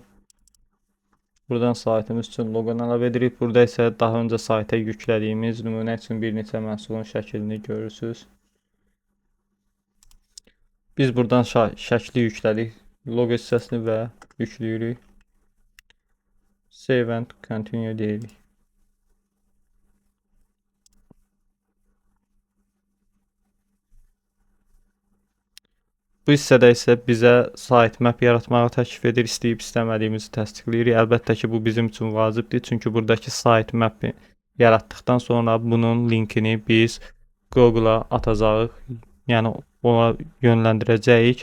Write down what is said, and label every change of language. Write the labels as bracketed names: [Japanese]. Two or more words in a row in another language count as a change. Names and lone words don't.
[Azerbaijani] Buradan saytımız üçün loqonu əlavə edirik. Burada isə daha öncə sayta yüklədiyimiz nümunə üçün bir neçə məhsulun şəklini görürsünüz. Biz buradan şəkli yüklədik. Logo hissəsini və yükləyirik. [English] Save and continue deyirik. [Azerbaijani] Bu hissədə isə bizə sitemap yaratmağı təklif edir, istəyib istəmədiyimizi təsdiqləyirik. Əlbəttə ki, bu bizim üçün vacibdir, çünki buradakı sitemapi yaratdıqdan sonra bunun linkini biz Google-a atacağıq, yəni ona yönləndirəcəyik.